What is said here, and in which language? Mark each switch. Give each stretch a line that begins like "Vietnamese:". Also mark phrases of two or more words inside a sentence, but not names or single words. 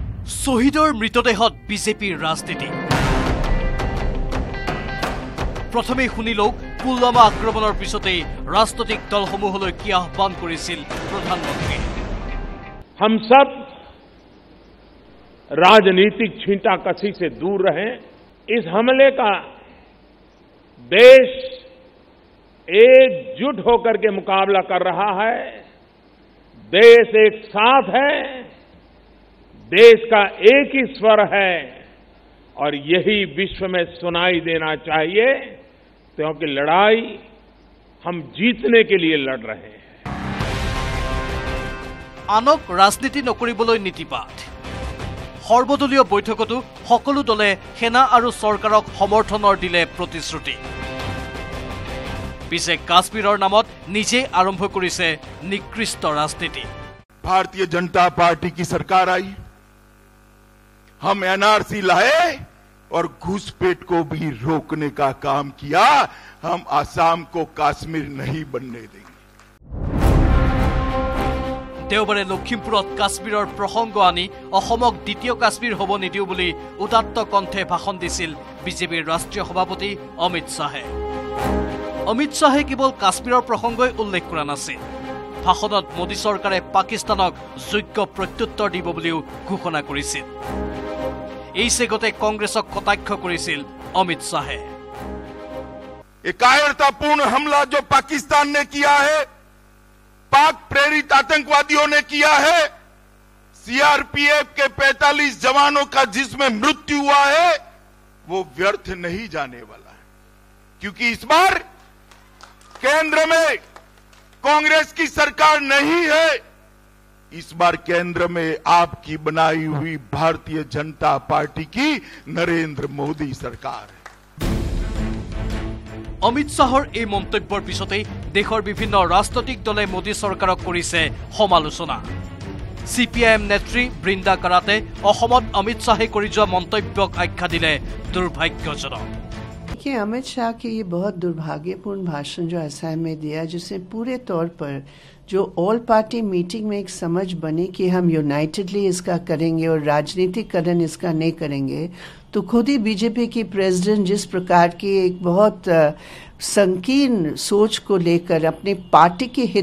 Assamese: শহীদৰ মৃতদেহত বিজেপিৰ ৰাজনীতি। প্ৰথমে শুনিলো পুলৱামা আক্ৰমণৰ পিছতে ৰাজনৈতিক দলসমূহলৈ কি আহ্বান কৰিছিল প্ৰধানমন্ত্ৰী।
Hindi: हम सब राजनीतिक छींटाकशी से दूर रहें। इस हमले का देश एकजुट होकर के मुकाबला कर रहा है। देश एक साथ है, देश का एक ही स्वर है और यही विश्व में सुनाई देना चाहिए, क्योंकि लड़ाई हम जीतने के लिए लड़ रहे हैं।
Assamese: আনক ৰাজনীতি নকৰিবলৈ নীতিপাত। সৰ্বদলীয় বৈঠকতো সকলো দলে সেনা আৰু চৰকাৰক সমৰ্থনৰ দিলে প্ৰতিশ্ৰুতি। পিছে কাশ্মীৰৰ নামত নিজে আৰম্ভ কৰিছে নিকৃষ্ট ৰাজনীতি।
Hindi: भारतीय जनता पार्टी की सरकार आई, हम एनआरसी लाए और घुसपैठ को भी रोकने का काम किया। हम आसाम को कश्मीर नहीं बनने देंगे।
Assamese: দেওবাৰে লখীমপুৰত কাশ্মীৰৰ প্ৰসংগ আনি অসমক দ্বিতীয় কাশ্মীৰ হ'ব নিদিও বুলি উদাত্ত কণ্ঠে ভাষণ দিছিল বিজেপিৰ ৰাষ্ট্ৰীয় সভাপতি অমিত শাহে। অমিত শাহে কেৱল কাশ্মীৰৰ প্ৰসংগই উল্লেখ কৰা নাছিল। ভাষণত মোদী চৰকাৰে পাকিস্তানক যোগ্য প্ৰত্যুত্তৰ দিব বুলিও ঘোষণা কৰিছিল। এই চেগতে কংগ্ৰেছক কটাক্ষ কৰিছিল অমিত শাহে।
Hindi: एक कायरतापूर्ण हमला जो पाकिस्तान ने किया है, पाक प्रेरित आतंकवादियों ने किया है, सीआरपीएफ के 45 जवानों का जिसमें मृत्यु हुआ है, वो व्यर्थ नहीं जाने वाला है। क्योंकि इस बार केंद्र में कांग्रेस की सरकार नहीं है, इस बार केंद्र में आपकी बनाई हुई भारतीय जनता पार्टी की नरेंद्र मोदी सरकार है।
Assamese: অমিত শাহৰ এই মন্তব্যৰ পিছতে দেশৰ বিভিন্ন ৰাজনৈতিক দলে মোদী চৰকাৰক কৰিছে সমালোচনা। সিপিআইএম নেত্ৰী বৃন্দা কাৰাতে অসমত অমিত শাহে কৰি যোৱা মন্তব্যক আখ্যা দিলে দুৰ্ভাগ্যজনক।
Hindi: देखिए, अमित शाह के ये बहुत दुर्भाग्यपूर्ण भाषण जो असम में दिया, जिससे पूरे तौर पर जो
English: all party meeting
Hindi: में एक समझ बनी कि हम यूनाइटेडली इसका करेंगे और राजनीतिकरण इसका नहीं करेंगे, तो खुद ही बीजेपी की प्रेसिडेंट जिस प्रकार की एक बहुत संकीर्ण सोच को लेकर अपनी पार्टी के हित